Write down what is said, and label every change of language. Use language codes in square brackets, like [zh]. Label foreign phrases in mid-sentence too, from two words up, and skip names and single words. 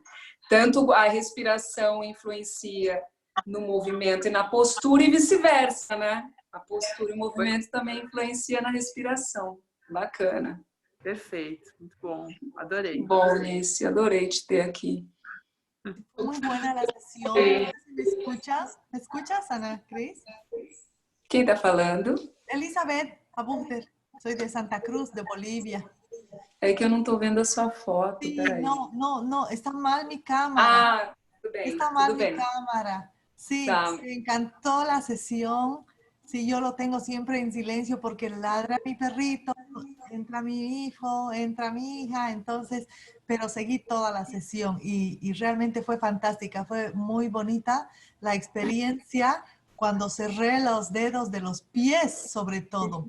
[pt] Tanto a respiração influencia no movimento e na postura e vice-versa, né? A postura e o movimento também influencia na respiração. Bacana. Perfeito, muito bom. Adorei. Bom, Nice, adorei te ter aqui. [es] Muy buena la sesión. ¿Me escuchas? ¿Me escuchas, Ana Cris? [pt] Quem está falando? [es] Elizabeth Abuter. Soy de Santa Cruz, de Bolivia. [pt] É que eu não estou vendo a sua foto, [es] Sí, [pt] peraí. [es] no, está mal mi cámara. [pt] Tudo bem, [es] Está mal [pt] tudo [es] mi [pt] bem. [es] cámara. Sí, [pt] Tá. [es] me encantó la sesión. Sí, yo lo tengo siempre en silencio porque ladra mi perrito, entra mi hijo, entra mi hija, entonces, pero seguí toda la sesión y realmente fue fantástica, fue muy bonita la experiencia cuando cerré los dedos de los pies, sobre todo.